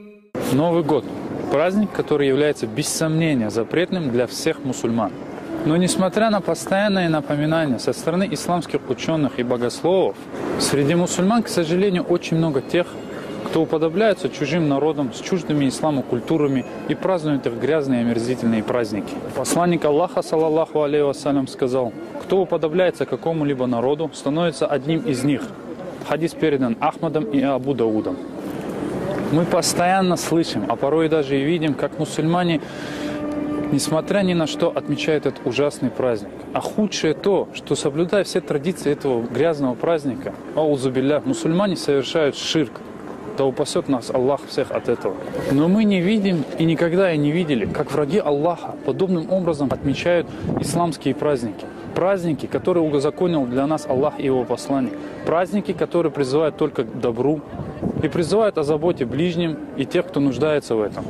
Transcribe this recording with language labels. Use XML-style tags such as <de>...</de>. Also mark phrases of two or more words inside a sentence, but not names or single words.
<ru>Новый год – праздник, который является без сомнения запретным для всех мусульман. Но несмотря на постоянные напоминания со стороны исламских ученых и богословов, среди мусульман, к сожалению, очень много тех, кто уподобляется чужим народам с чуждыми исламу культурами и празднует их грязные и омерзительные праздники. Посланник Аллаха,</ru> <ar>صلى الله عليه وسلم,</ar> <ru>сказал: кто уподобляется какому-либо народу, становится одним из них. Хадис передан Ахмадом и Абу Даудом. Мы постоянно слышим, а порой даже и видим, как мусульмане, несмотря ни на что, отмечают этот ужасный праздник. А худшее то, что, соблюдая все традиции этого грязного праздника,</ru> <ar>أعوذ بالله,</ar> <ru>мусульмане совершают ширк. Да упасет нас Аллах всех от этого. Но мы не видим и никогда и не видели, как враги Аллаха подобным образом отмечают исламские праздники. Праздники, которые узаконил для нас Аллах и Его посланник. Праздники, которые призывают только к добру и призывают о заботе ближним и тех, кто нуждается в этом.</ru>